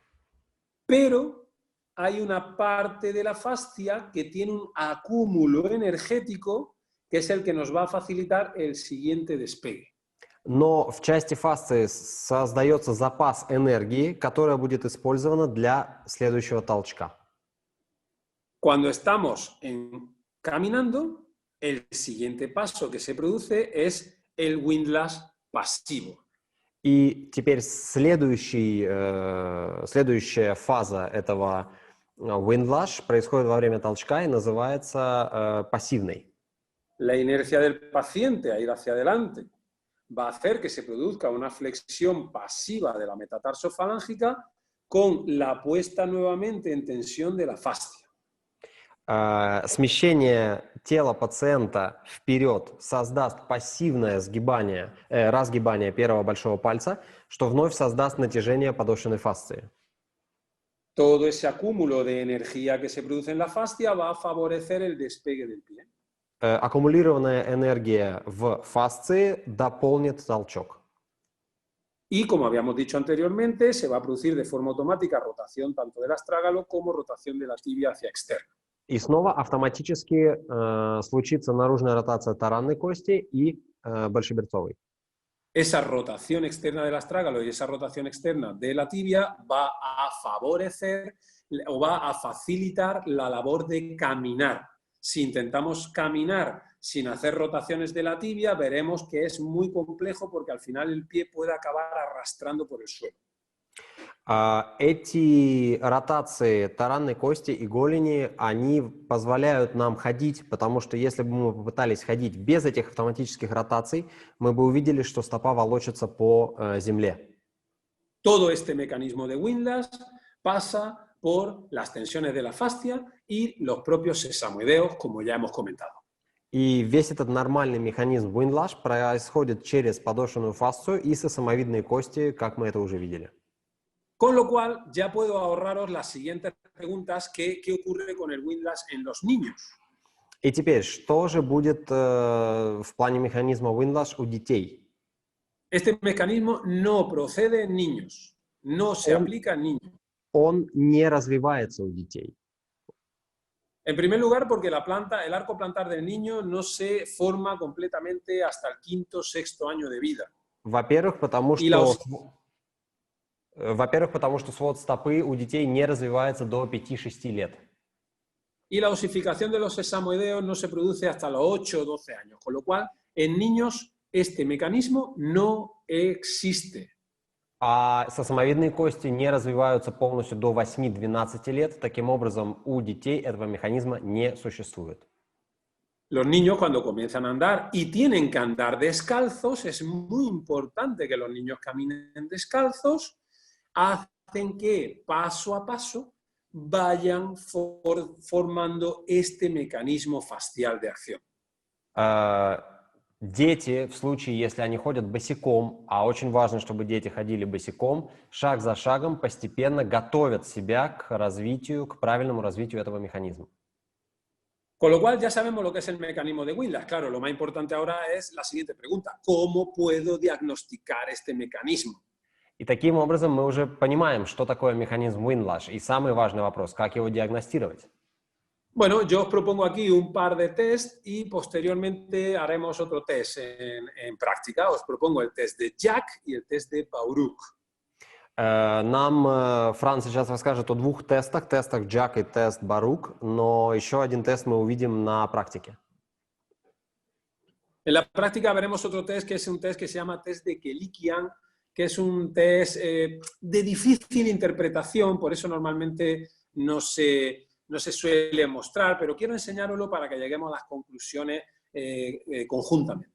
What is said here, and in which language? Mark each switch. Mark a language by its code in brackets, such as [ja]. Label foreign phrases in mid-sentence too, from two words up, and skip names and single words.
[es] Pero hay una parte de la fascia que tiene un acúmulo energético que es el que nos va a facilitar el siguiente despegue. [ru] Но в части фасции создается запас энергии, которая будет использована для следующего толчка. [es] Cuando estamos caminando, el siguiente paso que se produce es el windlash pasivo. [ru] И теперь следующая фаза этого windlash происходит во время толчка и называется пассивной. [es] La inercia del paciente a ir hacia adelante va a hacer que se produzca una flexión pasiva de la metatarso-falángica con la puesta nuevamente en tensión de la fascia. [ru] Смещение тела пациента вперед создаст пассивное разгибание первого большого пальца, что вновь создаст натяжение подошвенной фасции. [es] Todo ese acúmulo de energía que se produce en la fascia va a favorecer el despegue del pie. [ru] Аккумулированная энергия в фасции дополнит толчок. [es] Y como habíamos dicho anteriormente, se va a producir de forma automática rotación tanto del astrágalo como rotación de la tibia hacia externa. [ru] И снова автоматически случится наружная ротация таранной кости и большеберцовой. [es] Esa rotación externa del astrágalo y esa rotación externa de la tibia va a favorecer o va a facilitar la labor de caminar. Si intentamos caminar sin hacer rotaciones de la tibia, veremos que es muy complejo porque al final el pie puede acabar arrastrando por el suelo. [ru] Эти ротации таранной кости и голени, они позволяют нам ходить, потому что если бы мы попытались ходить без этих автоматических ротаций, мы бы увидели, что стопа волочится по земле. [es] Todo este mecanismo de Windlass pasa por las tensiones de la fascia y los propios sesamoideos, como ya hemos comentado. [ru] И весь этот нормальный механизм Windlass происходит через подошвенную фасцию и сосамовидные кости, как мы это уже видели. [es] Con lo cual, ya puedo ahorraros las siguientes preguntas, ¿qué ocurre con el Windlass en los niños? [ru] И теперь, что же будет в плане механизма Windlass у детей? [es] Este mecanismo no procede en niños, no se aplica en niños. [ru] Он не развивается у детей. [es] En primer lugar, porque el arco plantar del niño no se forma completamente hasta el quinto, sexto año de vida. [ru] Во-первых, потому что свод стопы у детей не развивается до 5-6 лет. [es] Y la osificación de los sesamoideos no se produce hasta los 8 o 12 años, con lo cual en niños este mecanismo no existe. [ru] А сосамовидные кости не развиваются полностью до 8-12 лет. Таким образом, у детей этого механизма не существует. [es] Los niños cuando comienzan a andar y tienen que andar descalzos, es muy importante que los niños caminen descalzos, hacen que paso a paso vayan formando este mecanismo fascial de acción. [ru] Дети, в случае, если они ходят босиком, а очень важно, чтобы дети ходили босиком, шаг за шагом постепенно готовят себя к развитию, к правильному развитию этого механизма. [es] Con lo cual ya sabemos lo que es el mecanismo de Windlass. Claro, lo más importante ahora es la siguiente pregunta. ¿Cómo puedo diagnosticar este mecanismo? [ru] И таким образом мы уже понимаем, что такое механизм Windlass. И самый важный вопрос, как его диагностировать? [es] Bueno, yo os propongo aquí un par de test y posteriormente haremos otro test en práctica. Os propongo el test de Jack y el test de Baruch. [ru] Нам Франц сейчас расскажет о двух тестах Jack и тест Baruch, но еще один тест мы увидим на практике. [es] En la práctica veremos otro test que es un test que se llama test de Kelikian, que es un test de difícil interpretación, por eso normalmente no se suele mostrar, pero quiero enseñároslo para que lleguemos a las conclusiones conjuntamente.